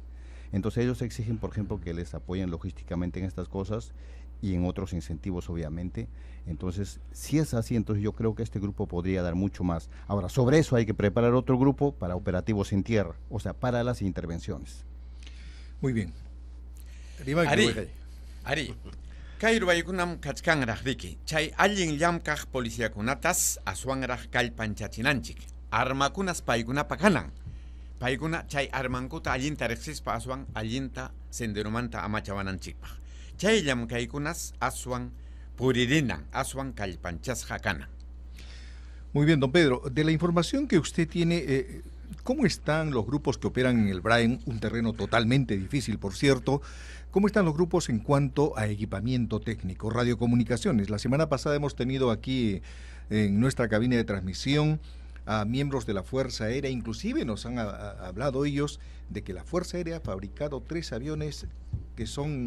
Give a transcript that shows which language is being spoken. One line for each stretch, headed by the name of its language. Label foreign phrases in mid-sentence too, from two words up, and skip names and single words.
Spanish: Entonces ellos exigen, por ejemplo, que les apoyen logísticamente en estas cosas y en otros incentivos, obviamente. Entonces, si es así, entonces yo creo que este grupo podría dar mucho más. Ahora, sobre eso hay que preparar otro grupo para operativos en tierra, o sea, para las intervenciones. Muy bien.
Quechua: Ari, Kairuaykunam kachkanraj riki, chay allin llamkaj policiakunatas aswanraj kallpanchachinanchik, armakunas paykunapa kanan. Paykuna chay armankuta allinta riqsispa aswan allinta senderomanta amachawananchikpaj. Chay llamkaykunas aswan puririnan, aswan kallpanchasqa kanan.
Spanish: Muy bien, don Pedro. De la información que usted tiene, ¿cómo están los grupos que operan en el BRAE, un terreno totalmente difícil, por cierto? ¿Cómo están los grupos en cuanto a equipamiento técnico, radiocomunicaciones? La semana pasada hemos tenido aquí en nuestra cabina de transmisión a miembros de la Fuerza Aérea, inclusive nos han hablado ellos de que la Fuerza Aérea ha fabricado 3 aviones que son